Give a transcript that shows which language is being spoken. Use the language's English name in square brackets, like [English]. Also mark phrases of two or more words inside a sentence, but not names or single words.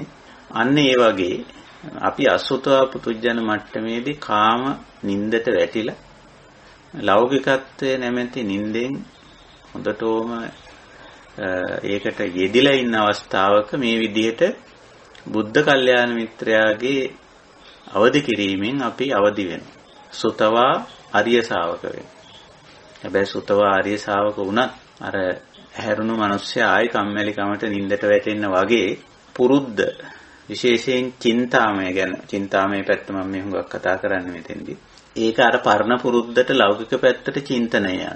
[Sinhala] අන්න ඒ වගේ අපි අසුතවා පුතුජන මට්ටමේදී කාම නින්දට වැටිලා ලෞකිකත්වයේ නැමැති නින්දෙන් හොඳටම ඒකට යෙදිලා ඉන්න අවස්ථාවක මේ විදිහට බුද්ධ කල්යාණ මිත්‍රයාගේ අවදි කිරීමෙන් අපි අවදි වෙනවා. සුතවා අරිය ශා วก වෙනවා. හැබැයි සුතව ආර්ය ශාවක වුණත් අර ඇහැරුණු මිනිස්සයා ආයි කම්මැලිකමට නිින්දට වැටෙන්න වගේ පුරුද්ද විශේෂයෙන් චින්තාමය පැත්ත මම මේ හුඟක් කතා කරන්නේ මෙතෙන්දී. ඒක අර පරණ පුරුද්දට ලෞකික පැත්තට චින්තනය යන.